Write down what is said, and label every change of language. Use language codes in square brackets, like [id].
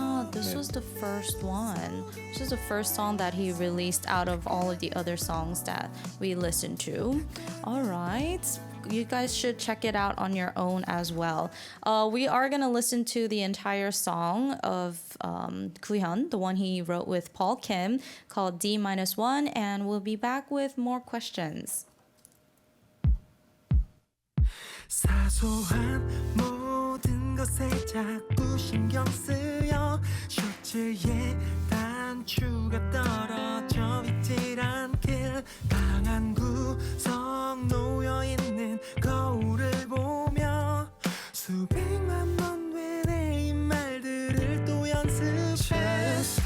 [en] This was the first one. This is the first song that he released out of all of the other songs that we listened to. All right. You guys should check it out on your own as well. We are going to listen to the entire song of Guhyun, the one he wrote with Paul Kim, called D-1, and we'll be back with more questions. [ko] 사소한 모든 것에 자꾸 신경 쓰여 셔츠에 단추가 떨어져 있질 않길 방한 구석 놓여있는 거울을 보며 수백만 번 되네 이 말들을 또 연습해